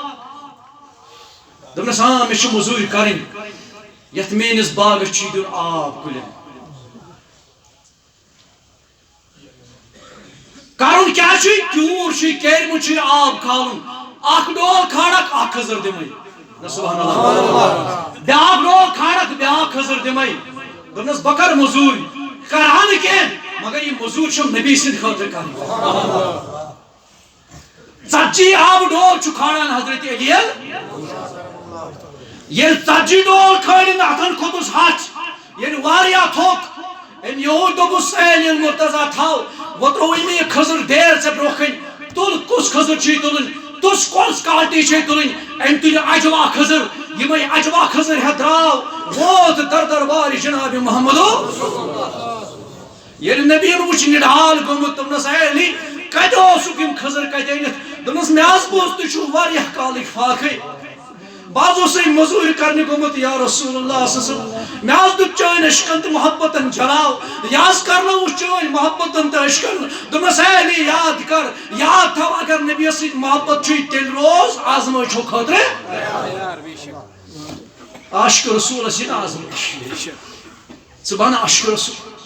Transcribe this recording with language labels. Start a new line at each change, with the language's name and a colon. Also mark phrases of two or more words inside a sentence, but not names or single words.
Kashmiri: دپنس ہاں مے چھ مزوری کرن یتھ میٲنِس باغس چھ دیُن آب کُلٮ۪ن کرُن کیٛاہ چھُ کیوٗر چھُ کیرمہٕ چھُ آب کھالُن اکھ ڈول کھالکھ اکھ خٔزٕر دِمے نہ
Arabic: سبحان اللہ
Kashmiri: بیاکھ ڈول کھالکھ بیاکھ خٔزٕر دِمے دپنس بہ کر مزوٗرۍ کرہا نہٕ کینٛہہ مگر یہ مزوٗرۍ چھم نبی سٕنٛدِ خٲطرٕ کرٕنۍ ژتجی آب ڈول چھ کھالان حضرت علی یل ژتجی ڈول کھالن اتن کھوتس ہچ یل واریاہ تھوک ام یہود دوپس علی المرتضی تھاو وہ تروو ام یہ خٔزٕر دیر ژے برونٛہہ کَنہِ تُل کُس خٔزٕر چھے تُلٕنۍ تُس کۄس کالٹی چھے تُلٕنۍ ام تُلہِ اجوا خٔزٕر یمے اجوا خٔزٕر ہیتھ درٛاو ووت در دربار جناب محمدو یل نبی وچھ نڈال گوٚمُت دوٚپنس اے علی کتہِ اوسُکھ یم خٔزٕر کتہِ أنِتھ دوٚپنس مےٚ حظ بوٗز تُہۍ چھِو واریاہ کالٕکۍ فاقے بہٕ حظ اوسُے مزوٗرۍ کرنہِ گوٚمُت
Arabic: یا رسول اللہ صلی اللہ علیہ وسلم
Kashmiri: مےٚ حظ دیُت چٲنۍ عشقن تہٕ محبتن جلاو یہِ حظ کرنووُس چٲنۍ محبتن تہٕ عشقن دوٚپنس اے علی یاد کر یاد تھاو اگر نبیَس سۭتۍ محبت چھُے تیٚلہِ روز آزمٲیشو خٲطرٕ عاشق رسولس یہِ آزمٲیش ژٕ بن عاشق رسول